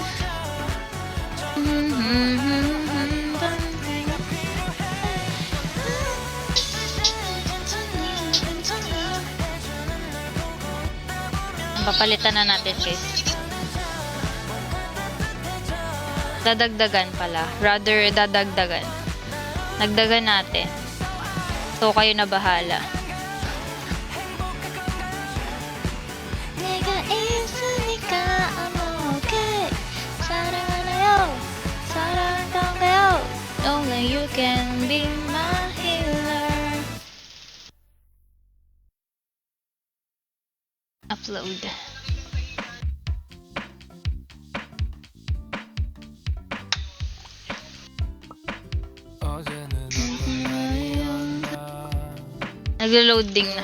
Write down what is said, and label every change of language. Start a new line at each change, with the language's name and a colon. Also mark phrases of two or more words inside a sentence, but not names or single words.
Filipino: Papalitan na natin, guys. Dadagdagan pala. Rather, dadagdagan. Nagdagan natin. So, kayo na bahala.
Korean: 내가 있으니까
English: I'm okay.
Korean: 사랑하나요? 사랑한가요?
English: Only you can be my healer. Upload.
Filipino: Naglo-loading na.